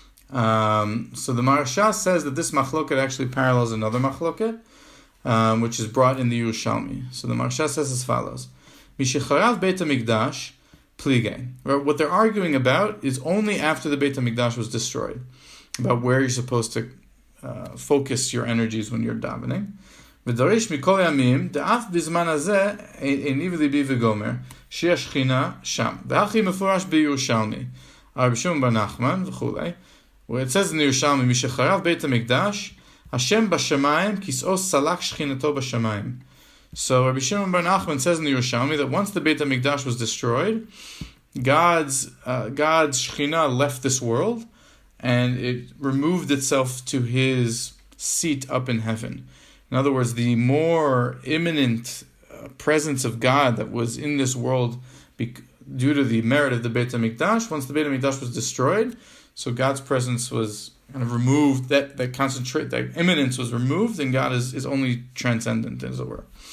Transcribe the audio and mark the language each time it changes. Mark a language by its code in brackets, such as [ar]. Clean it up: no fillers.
[en] So the Maharsha says that this machloket actually parallels another machloket, which is brought in the Yerushalmi. So the Maharsha says as follows: [he] Mishecharav Beit HaMikdash plige. [en] What they're arguing about is only after the Beit HaMikdash was destroyed, about where you're supposed to focus your energies when you're davening. [he] ודורש מכל ימים, דאף בזמן הזה עיני ולבי וגומר, שיש שכינה שם. והכי מפורש בירושלמי, הרב שמעון בר נחמן וכולי, [en] where it says in the Yerushalmi, [he] משחרב בית המקדש, השם בשמיים, כיסאו סלק שכינתו בשמיים. [en] So Rabbi Shimon bar Nachman says in the Yerushalmi that once the Beit HaMikdash was destroyed, God's Shekhinah left this world, and it removed itself to his seat up in heaven. In other words, the more imminent presence of God that was in this world due to the merit of the Beit HaMikdash, once the Beit HaMikdash was destroyed, so God's presence was kind of removed, that imminence was removed, and God is only transcendent, as it were.